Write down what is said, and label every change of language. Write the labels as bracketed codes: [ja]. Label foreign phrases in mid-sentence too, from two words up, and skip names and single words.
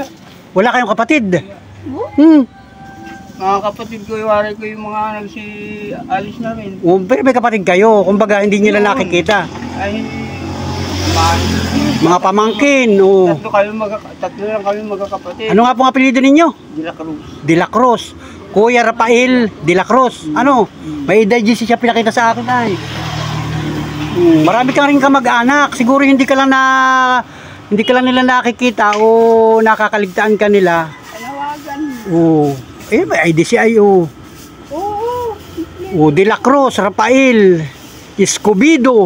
[tl] Wala kayong kapatid. Mga kapatid ko, iwari ko yung mga nagsi-alis na rin. Pero may kapatid kayo. Kumbaga, hindi nila nakikita. Ay, Mga pamangkin. tatlo lang kami magkakapatid. Ano nga pong apelyido ninyo? De la Cruz. De la Cruz. Kuya Rafael De la Cruz. Ano? May IDGC siya pinakita sa akin ay. Marami kang rin kamag-anak. Siguro hindi ka lang nila nakikita o nakakaligtaan ka nila. Panawagan. May IDCI Oo. De la Cruz, Rafael, Escobedo.